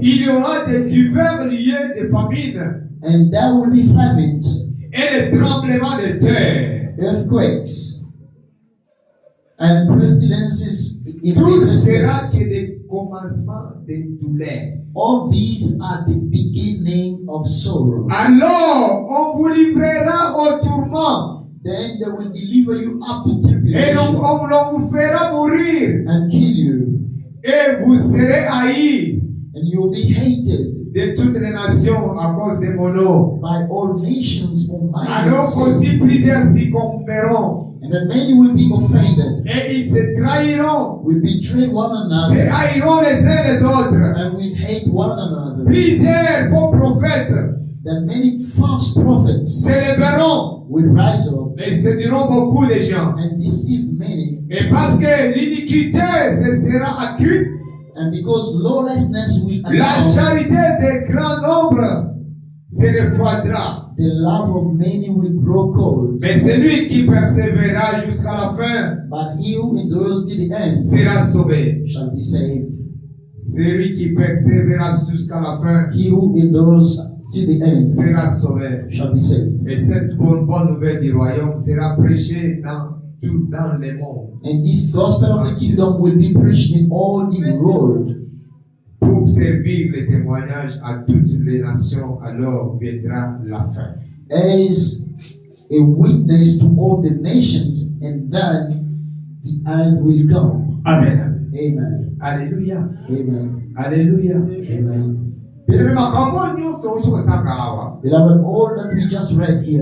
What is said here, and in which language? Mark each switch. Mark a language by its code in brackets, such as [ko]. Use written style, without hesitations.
[fr] Il y aura des divers lieux de famine [en] And there will be famines, [fr] et des tremblements de terre. [en] earthquakes, and pestilences in [fr] Tout [en] various [fr] sera [en] places. [fr] que des commencements de douleur. [en] All these are the beginning of sorrow. [fr] Alors, on vous livrera au tourment [en] Then they will deliver you up to [fr] et [en] tribulation [fr] l'on vous fera mourir [en] and kill you, [fr] et vous serez haïs [en] and you will be hated [fr] de toutes les nations à cause de mon nom. [en] by all nations for my [fr] Alors [en] name's sake. [fr] aussi plusieurs succomberont [en] And then many will be offended, [fr] et ils se trahiront, [en] will betray one [fr] se [en] another, [fr] haïront les uns les autres. [en] and will hate one another. [fr] Plusieurs faux prophètes [en] That many false prophets [fr] se lèveront [en] will rise up [fr] et séduiront beaucoup de gens. [en] and deceive many. [fr] Et parce que l'iniquité se sera accrue, [en] And because lawlessness will [fr] la [en] abound, [fr] charité des grands nombres se refroidira. [en] the love of many will grow cold. [fr] Mais celui qui persévérera jusqu'à la fin [en] But he who endures to the end [fr] sera sauvé. [en] shall be saved. [fr] Celui qui persévérera jusqu'à la fin [en] He who endures to the end [fr] sera sauvé. [en] shall be saved. [fr] Et cette bonne nouvelle du royaume sera prêchée dans le monde. [en] And this gospel of the kingdom will be preached in all the world [fr] Pour servir le témoignage à toutes les nations, alors viendra la fin. [en] as a witness to all the nations, and then the end will come. Amen. Amen. Alléluia. Amen. Alléluia. Amen. [ln] Bien-aimé, makambo nyonso oshokotanga awa. [en] Beloved, all that we just read here,